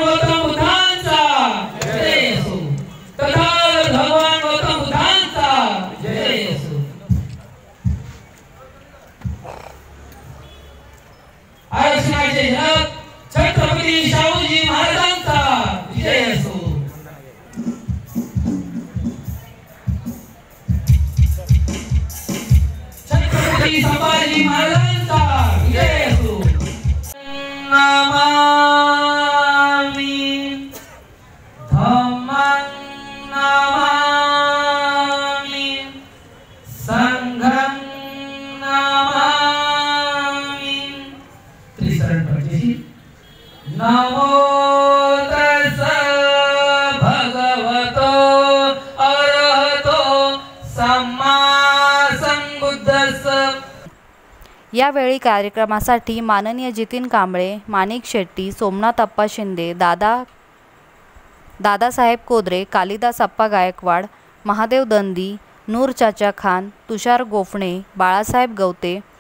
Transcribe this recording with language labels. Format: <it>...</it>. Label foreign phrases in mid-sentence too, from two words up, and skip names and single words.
<mr>आरक्षणाचे जनक छत्रपती शाहूजी महाराजांचा विजय असो। छत्रपती संभाजी महाराजांचा विजय असो।</mr> <pi>नमामि धम्मं नमामि संघं नमो तस्स भगवतो अरहतो सम्मा संबुद्धस्स।</pi> <mr>यावेळी कार्यक्रमासाठी माननीय जितीन कांबळे, माणिक शेट्टी, सोमनाथ अप्पा शिंदे, दादासाहेब कोदरे, कालिदास अप्पा गायकवाड, महादेव दंदी, नूर चाचा खान, तुषार गोफणे, बाळासाहेब गवते,</mr>